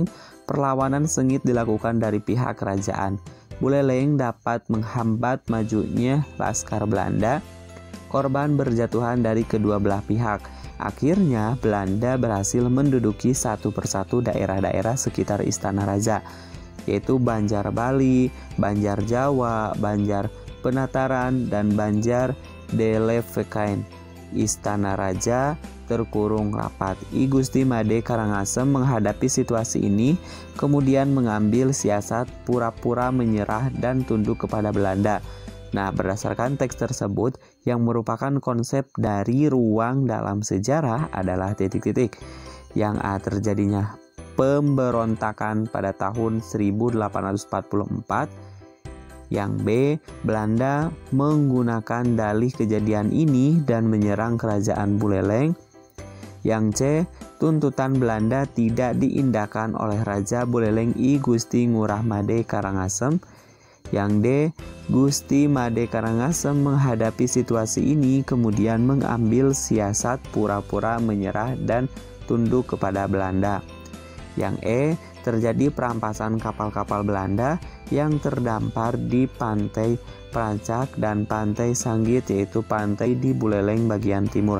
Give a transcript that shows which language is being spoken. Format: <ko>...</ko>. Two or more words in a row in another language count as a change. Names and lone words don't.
<id>Perlawanan sengit dilakukan dari pihak kerajaan. Buleleng dapat menghambat majunya laskar Belanda. Korban berjatuhan dari kedua belah pihak. Akhirnya Belanda berhasil menduduki satu persatu daerah-daerah sekitar istana raja, yaitu Banjar Bali, Banjar Jawa, Banjar Penataran, dan Banjar Delevekain. Istana raja terkurung rapat. I Gusti Made Karangasem menghadapi situasi ini, kemudian mengambil siasat pura-pura menyerah dan tunduk kepada Belanda. Nah, berdasarkan teks tersebut yang merupakan konsep dari ruang dalam sejarah adalah titik-titik. Yang A, terjadinya pemberontakan pada tahun 1844. Yang B, Belanda menggunakan dalih kejadian ini dan menyerang kerajaan Buleleng. Yang C, tuntutan Belanda tidak diindahkan oleh Raja Buleleng I Gusti Ngurah Made Karangasem. Yang D, Gusti Made Karangasem menghadapi situasi ini kemudian mengambil siasat pura-pura menyerah dan tunduk kepada Belanda. Yang E, terjadi perampasan kapal-kapal Belanda yang terdampar di pantai Prancak dan pantai Sanggit, yaitu pantai di Buleleng bagian timur.</id>